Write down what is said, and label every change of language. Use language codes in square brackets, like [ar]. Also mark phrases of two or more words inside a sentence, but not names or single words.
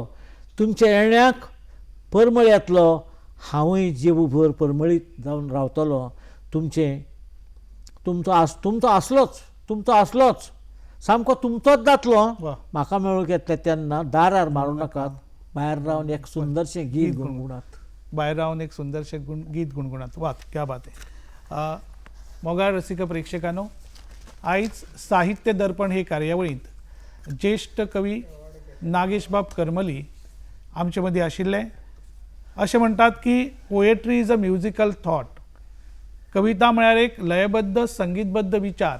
[kok] तुमच्या येण्याक परमळ येतलो. हांवूय जीवभर परमळीत जावन रावतलो. तुमचो आसलोच सामको तुमचोच जातलो. म्हाका मेळूंक येतलें तेन्ना दारार मारूं नाकात. भायर रावन एक सुंदरशें गीत गुणगुणात. भायर रावन एक सुंदरशें गीत गुणगुणात. वा, [hi] क्या बात आहे. [kok] मोगाळ रसिक प्रेक्षकांनो, आयज साहित्य दर्पण हे कार्यावळींत ज्येष्ठ कवी नागेशबाब करमली आमचे मदीं आशिल्ले. अशें म्हणटात की [en] poetry is a musical thought. [kok] कविता म्हळ्यार एक लयबद्ध संगीतबद्ध विचार.